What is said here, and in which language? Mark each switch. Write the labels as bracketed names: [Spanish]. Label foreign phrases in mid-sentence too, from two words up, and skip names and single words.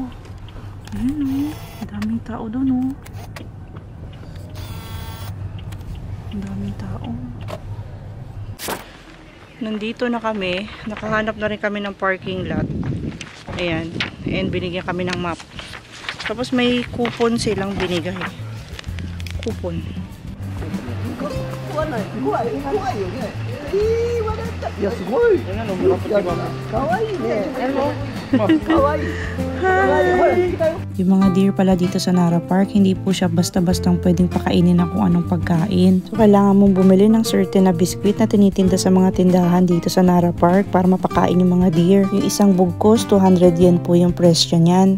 [Filipino] Ayun o, daming tao doon o. Daming tao. Nandito na kami, nakahanap na rin kami ng parking lot. Ayan, and binigyan kami ng map. Tapos may coupon silang binigay. Coupon. [Japanese] いやすごい。かわいいね。かわいい。 [Filipino] Yung mga deer pala dito sa Nara Park, hindi po siya basta-bastang pwedeng pakainin ng kung anong pagkain. So kailangan mong bumili ng certain na biskwit na tinitinda sa mga tindahan dito sa Nara Park para mapakain yung mga deer. Yung isang bugkos, 200 yen po yung presyo niyan.